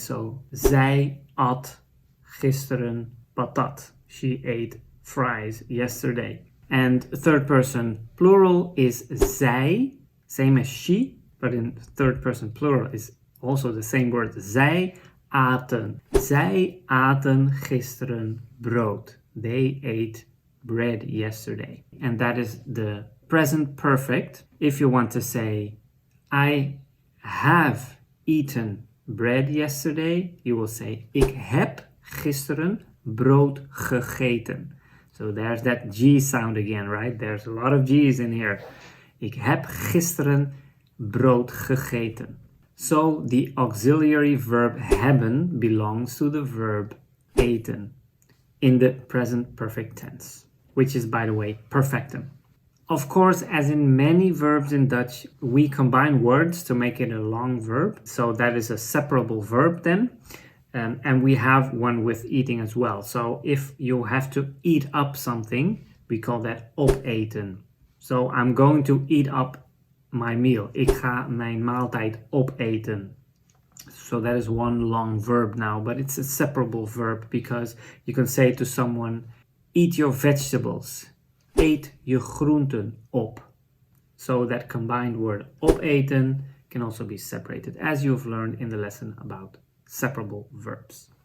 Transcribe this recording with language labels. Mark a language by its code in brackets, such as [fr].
[nl] So, zij at gisteren patat. [en] She ate fries yesterday. And third person plural is zij, same as she, but in third person plural is also the same word. [nl] Zij aten. Zij aten gisteren brood. [en] They ate bread yesterday. And that is the present perfect. If you want to say, I have eaten bread yesterday, you will say, [nl] ik heb gisteren brood gegeten. [en] So there's that G sound again, right? There's a lot of G's in here. [nl] Ik heb gisteren brood gegeten. [en] So the auxiliary verb hebben belongs to the verb eten in the present perfect tense, which is, by the way, perfectum. Of course, as in many verbs in Dutch, we combine words to make it a long verb. So that is a separable verb then. And we have one with eating as well. So if you have to eat up something, we call that opeten. So I'm going to eat up my meal. [nl] Ik ga mijn maaltijd opeten. [en] So that is one long verb now, but it's a separable verb because you can say to someone, eat your vegetables. [nl] Eet je groenten op. [en] So that combined word opeten can also be separated, as you've learned in the lesson about separable verbs.